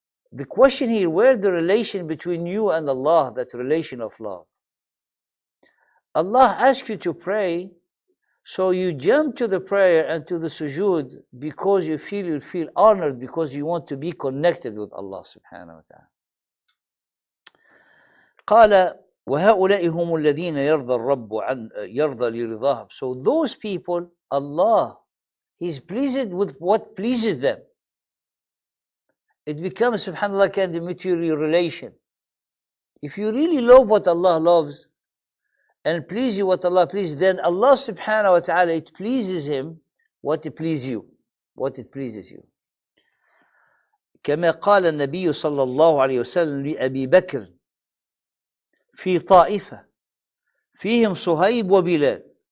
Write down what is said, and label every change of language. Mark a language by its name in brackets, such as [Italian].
[English] The question here, where the relation between you and Allah, that relation of love? Allah asks you to pray, so you jump to the prayer and to the sujood because you feel honored, because you want to be connected with Allah subhanahu wa ta'ala. [Arabic] قال وهؤلاء هم الذين يرضى الرب عن يرضى لرضاهم. [English] So those people, Allah, He's pleased with what pleases them. It becomes, subhanAllah, kind of material relation. If you really love what Allah loves and please you what Allah pleases, then Allah subhanahu wa ta'ala, it pleases Him what it pleases you, what it pleases you. [Arabic] كما قال النبي صلى الله عليه وسلم لأبي بكر في طائفة فيهم صهيب وبلال.